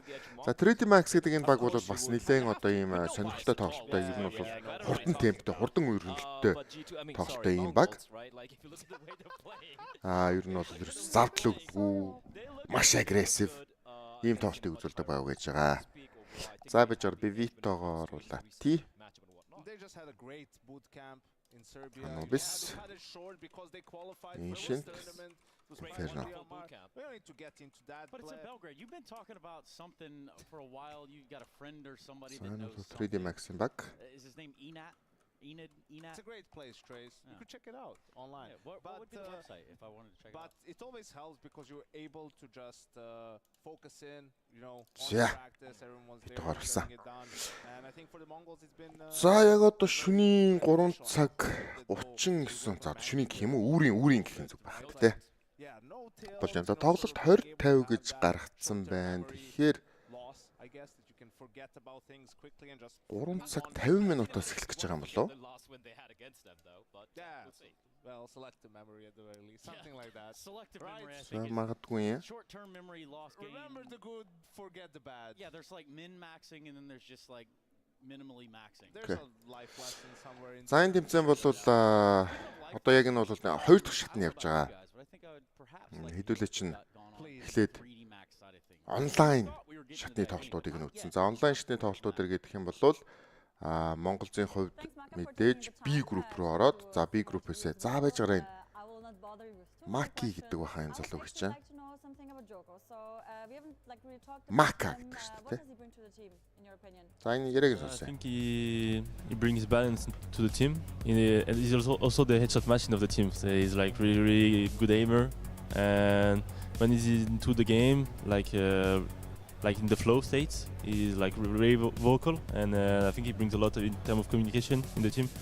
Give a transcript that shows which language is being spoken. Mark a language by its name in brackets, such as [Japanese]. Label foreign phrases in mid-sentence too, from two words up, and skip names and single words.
[Mongolian] За 3D Max гэдэг энэ баг бол бас нэлээд одоо ийм сонирхолтой тоглолттой, ер нь бол хурдан темптэй, хурдан үргэлжлэлттэй тоглолттой ийм баг. Ер нь бол ерөөсө завдал өгдөггүй, маш агрессив ийм тоглолтыг үзүүлдэг баг гэж байгаа. За би Vito-гоор оруулаа. Anubis, Ancient, Inferno. [English] We don't need to get into that. But it's in Belgrade. You've been talking about something for a while. You got a friend or somebody that knows 3D Max back. Is his name Enat? Enid? It's a great place, Trace. You could check it out online. Yeah, what would be the website if I wanted to check it out? But it always helps because you're able to just focus in, you know, on practice. Everyone's there getting it done. And I think for the Mongols it's been [Mongolian] За яг одоо шөнийн 3 цаг 39 за шөнийн гэх юм уу үүрийн гэх юм зүг байна тий. Болж байна. Тоглолт 20 50 гэж гаргацсан байна. Тэгэхээр 3 цаг 50 минутаас эхлэх гэж байгаа юм болов уу? [English] Well, selective memory at the very least, something like that. Selective memory, I think. Right? Short-term memory loss game. Remember the good, forget the bad. Yeah, there's like min-maxing and then there's just like minimally maxing. There's a life lesson somewhere in. [Mongolian] За энэ тэмцээн бол одоо яг энэ бол хоёр дахь шатнд явж байгаа. Хэдүүлээ чинь эхлээд онлайн шатны тоглолтуудыг нь үзсэн. За онлайн шатны тоглолтууд гэдэг юм бол Монголзын хувьд мэдээж [English] B group [Mongolian] руу ороод за [English] B group- [Mongolian] ээсээ за байж гараа Маки гэдэг баха энэ залуу гэж чинь. Мака гэдэг шүү дээ. За энэ яриаг [English] I think he brings balance to the team. He's also the headshot machine of the team. So he's like really good aimer, and when he's into the game, like in the flow states, he's like really vocal, and I think he brings a lot in terms of communication in the team.